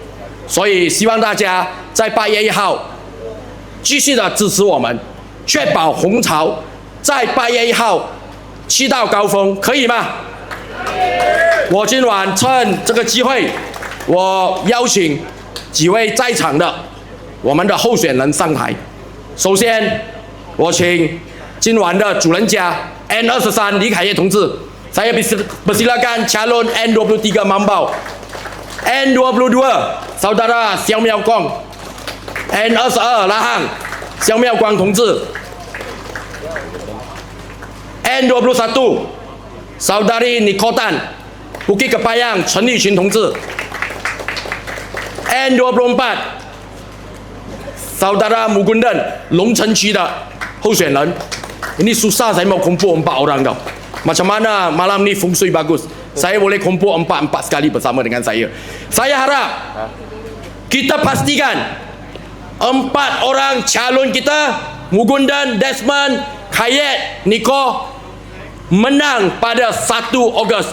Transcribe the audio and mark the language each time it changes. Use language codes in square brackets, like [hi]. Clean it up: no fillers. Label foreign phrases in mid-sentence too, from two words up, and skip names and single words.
[zh] 所以希望大家在8月1号继续的支持我们，确保红潮在8月1号去到高峰，可以吗？我今晚趁这个机会，我邀请几位在场的我们的候选人上台。首先，我请今晚的主人家 N23 李凯业同志， [ms] saya persilakan calon N23 Mambau. N22 saudara Xiao Miao Guang. N22 Lahang Xiao Miao Guang 同志。N21 saudari Nikotan Bukit Kepayang 陈立群同志。N24 saudara Mugundan [zh] 龙城区的候选人。 [ms] Ini susah saya mau kumpul 4 orang tau. Macam mana malam ni feng shui bagus, saya boleh kumpul 4 sekali bersama dengan saya. Saya harap kita pastikan 4 orang calon kita, Mugundan, Desmond, Kayet, Niko, menang pada 1 Ogos.